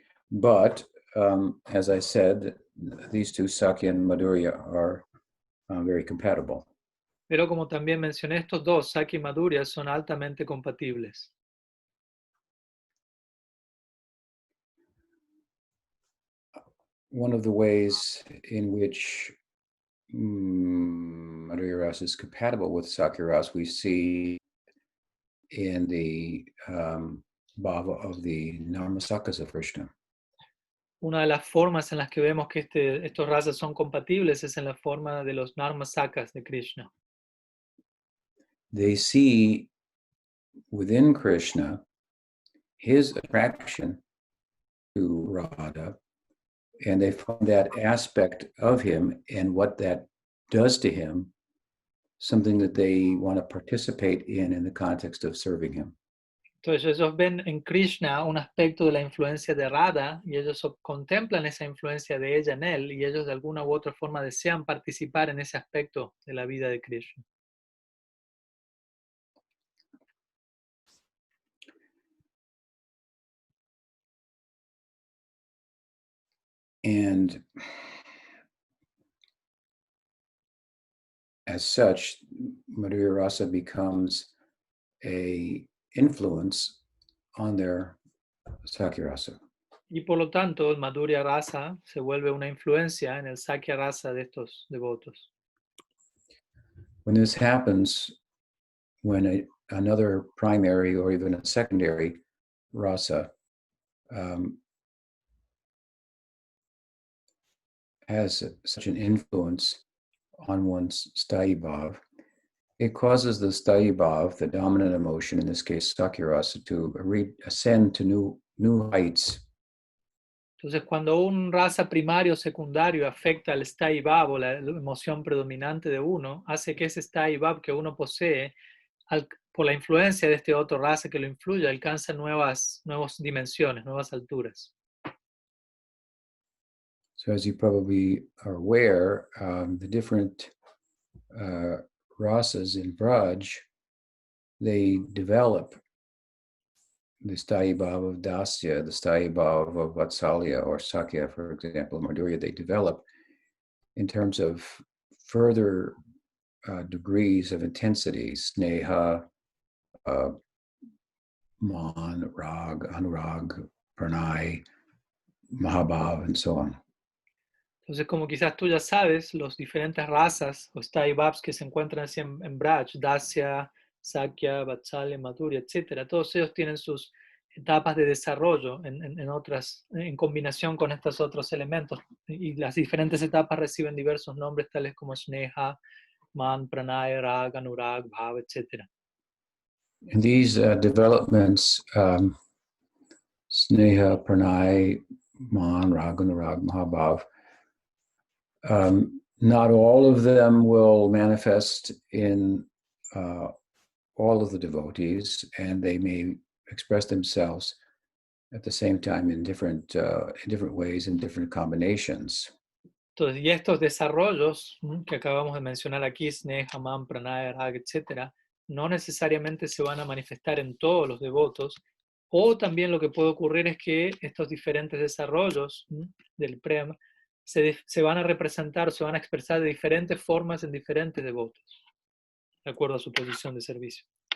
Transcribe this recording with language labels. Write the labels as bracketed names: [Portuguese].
[English] But as I said, these two, Sakhya and Madhurya, are very compatible. [Spanish] Pero como también mencioné, estos dos, Sakhya y Madhurya, son altamente compatibles. [English] One of the ways in which Madhurya Rasa is compatible with Sakhya Rasa we see in the bhava of the Narmasakas of Krishna. [Spanish] Una de las formas en las que vemos que estos razas son compatibles es en la forma de los Narmasakas de Krishna. [English] They see within Krishna his attraction to Radha, and they find that aspect of him and what that does to him something that they want to participate in the context of serving him. [Spanish] Entonces ellos ven en Krishna un aspecto de la influencia de Radha y ellos contemplan esa influencia de ella en él y ellos de alguna u otra forma desean participar en ese aspecto de la vida de Krishna. [English] And as such, Madhurya Rasa becomes an influence on their Sakhya Rasa. [Spanish] Y por lo tanto, el Madhurya Rasa se vuelve una influencia en el Sakhya Rasa de estos devotos. [English] When this happens, when another primary or even a secondary rasa has such an influence on one's sthayi bhav, it causes the sthayi bhav, the dominant emotion, in this case sakhya rasa, to ascend to new heights. [Spanish] Entonces, cuando un rasa primario o secundario afecta al sthai bhav, o la emoción predominante de uno, hace que ese sthai bhav que uno posee, por la influencia de este otro rasa que lo influye, alcanza nuevas dimensiones, nuevas alturas. [English] So as you probably are aware, the different rasas in Braj, they develop the sthayi bhav of dasya, the sthayi bhav of vatsalya or sakhya, for example, Madhurya, they develop in terms of further degrees of intensity, sneha, man, rag, anurag, pranay, mahabhav, and so on. [Spanish] Entonces, como quizás tú ya sabes, los diferentes razas o sthai bhavs que se encuentran así en Braj, Dasya, Sakhya, Vatsalya, Madhurya, etc., todos ellos tienen sus etapas de desarrollo en combinación con estos otros elementos. Y las diferentes etapas reciben diversos nombres, tales como Sneha, Man, Pranay, Rag, Anurag, Bhav, etc. [English] And these developments, Sneha, Pranay, Man, Rag, Anurag, Mahabhav, not all of them will manifest in all of the devotees, and they may express themselves at the same time in different ways, in different combinations. [Spanish] Entonces, y estos desarrollos que acabamos de mencionar aquí, Sneha, Man, Pranay, Rag, etc., no necesariamente se van a manifestar en todos los devotos, o también lo que puede ocurrir es que estos diferentes desarrollos del prema se van a representar, se van a expresar de diferentes formas en diferentes devotos, de acuerdo a su posición de servicio.